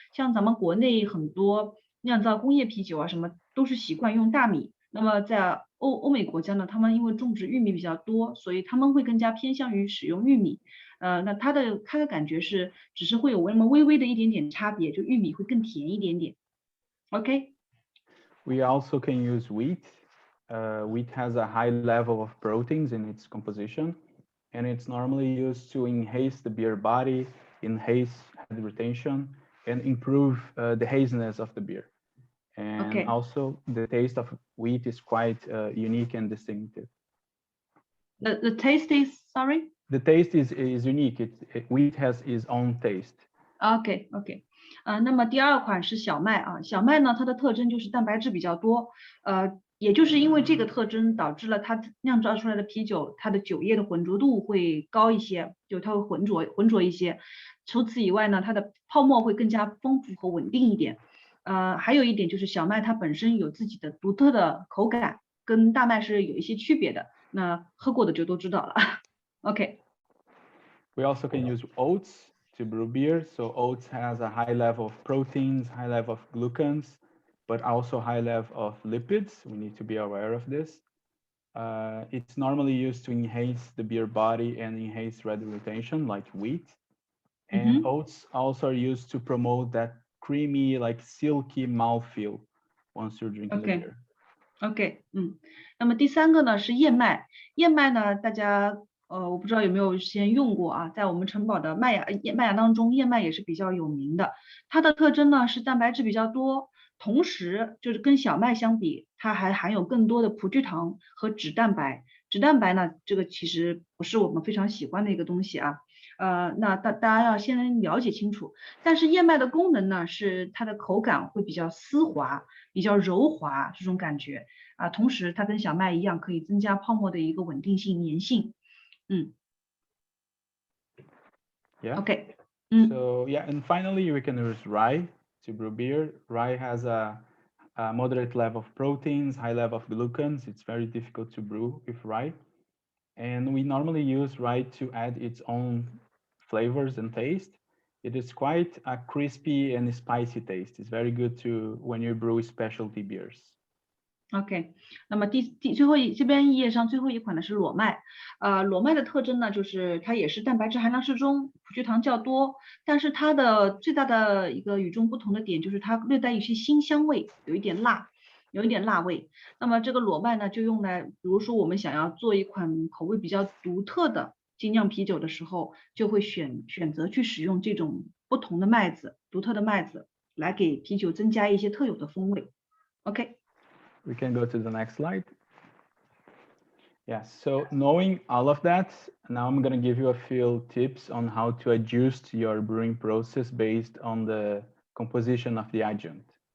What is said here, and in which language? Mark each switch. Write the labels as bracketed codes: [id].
[zh] 像咱们国内很多酿造工业啤酒啊，什么都是习惯用大米。那么在欧美国家呢，他们因为种植玉米比较多，所以他们会更加偏向于使用玉米。那它的感觉是，只是会有那么微微的一点点差别，就玉米会更甜一点点。 OK. [en] We also can use wheat. Wheat has a high level of proteins in its composition, and it's normally used to enhance the beer body, enhance head retention, and improve the haziness of the beer. And also the taste of wheat is quite unique and distinctive. The taste is, sorry? The taste is unique. Wheat has its own taste. OK. [zh] 那么第二款是小麦啊，小麦呢，它的特征就是蛋白质比较多，也就是因为这个特征导致了它酿造出来的啤酒，它的酒液的浑浊度会高一些，就它会浑浊一些。除此以外呢，它的泡沫会更加丰富和稳定一点。还有一点就是小麦它本身有自己的独特的口感，跟大麦是有一些区别的。那喝过的就都知道了。OK. [en] We also can use oats to brew beer. So oats has a high level of proteins, high level of glucans, but also high level of lipids. We need to be aware of this. It's normally used to enhance the beer body and enhance red retention like wheat. And oats also are used to promote that creamy, like silky mouthfeel once you're drinking the beer. [zh] OK. 那么第三个呢是燕麦。燕麦呢，大家我不知道有没有先用过啊，在我们城堡的麦芽当中，燕麦也是比较有名的。它的特征呢是蛋白质比较多，同时就是跟小麦相比，它还含有更多的葡聚糖和脂蛋白。脂蛋白呢，这个其实不是我们非常喜欢的一个东西啊。那大家要先了解清楚。但是燕麦的功能呢，是它的口感会比较丝滑，比较柔滑这种感觉啊。同时它跟小麦一样，可以增加泡沫的一个稳定性、粘性。 Yeah. OK. [en] So yeah, and finally we can use rye to brew beer. Rye has a moderate level of proteins, high level of glucans. It's very difficult to brew with rye. And we normally use rye to add its own flavors and taste. It is quite a crispy and spicy taste. It's very good to when you brew specialty beers. [zh] OK， 那么最后这边页上最后一款呢是裸麦，裸麦的特征呢就是它也是蛋白质含量适中，葡聚糖较多，但是它的最大的一个与众不同的点就是它略带一些辛香味，有一点辣味。那么这个裸麦呢就用来，比如说我们想要做一款口味比较独特的精酿啤酒的时候，就会选择去使用这种不同的麦子，独特的麦子来给啤酒增加一些特有的风味。 OK。 [en] We can go to the next slide. Yes, so knowing all of that, now I'm going to give you a few tips on how to adjust your brewing process based on the composition of the adjunct.